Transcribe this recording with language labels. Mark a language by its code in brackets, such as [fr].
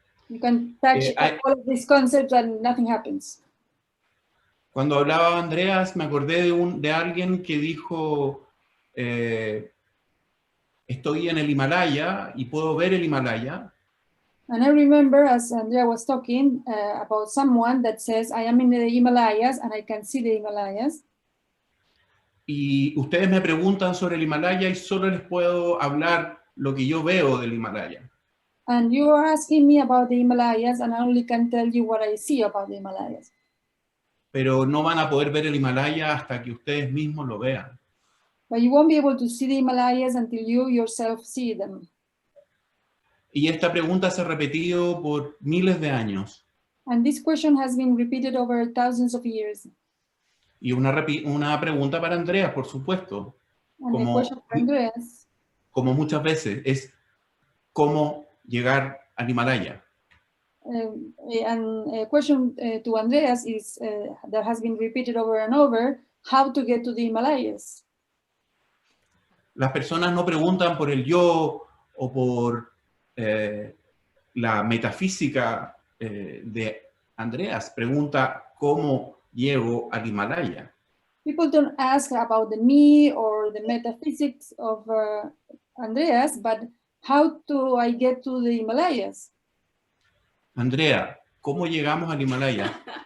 [en] You can touch all of these concepts and nothing happens. [es] Cuando hablaba Andreas, me acordé de alguien que dijo, estoy en el Himalaya y puedo ver el Himalaya. [en] And I remember, as Andrea was talking, about someone that says, I am in the Himalayas and I can see the Himalayas. [es] Y ustedes me preguntan sobre el Himalaya y solo les puedo hablar lo que yo veo del Himalaya. [en] And you are asking me about the Himalayas, and I only can tell you what I see about the Himalayas. [es] Pero no van a poder ver el Himalaya hasta que ustedes mismos lo vean. [en] But you won't be able to see the Himalayas until you yourself see them. [es] Y esta pregunta se ha repetido por miles de años. [en] And this question has been repeated over thousands of years. [es] Y una pregunta para Andreas, por supuesto. [en] And the question for Andreas, [es] como muchas veces, es cómo llegar al Himalaya. [en] and a question to Andreas is that has been repeated over and over: how to get to the Himalayas. [es] Las personas no preguntan por el yo o por la metafísica de Andreas, pregunta cómo llego al Himalaya. [en] People don't ask about the me or the metaphysics of Andreas, but how do I get to the Himalayas? [es] Andrea, ¿cómo llegamos al Himalaya?